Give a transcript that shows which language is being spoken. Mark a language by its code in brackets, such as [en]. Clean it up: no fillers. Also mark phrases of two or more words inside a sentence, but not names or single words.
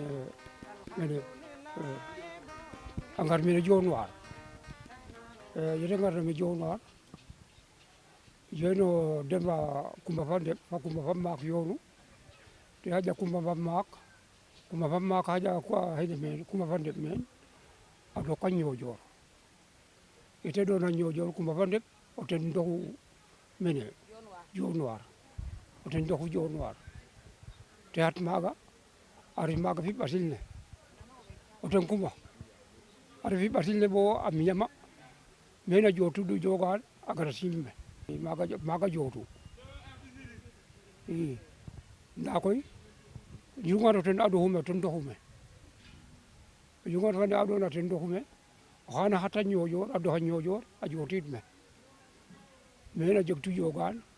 [srr] mene Dionewar yete ngarna me Dionewar jeno Demba Kumba fa Ndeb fa Kumba fa maak yoonu te xaƴa Kumba fa maak xaƴa xene meen Kumba fa Ndeb meen a doka Ñoojoor yete doona Ñoojoor Kumba fa Ndeb o ten ndoxu mene Dionewar o ten ndoxu Dionewar te xat maaga a ref maaga fi ɓasil ne o ten Kumba a ref fi ɓasil ne bo a miña ma meen a jootudu Diogane a gara sim me maaga jootu i ndaa koy Yungano ten aɗoxume ten ndoxume Yungano fane aɗona ten ndoxume oxana xata Ñoojoor a doxa Ñoojoor a jootiid me meen a jegtu Diogane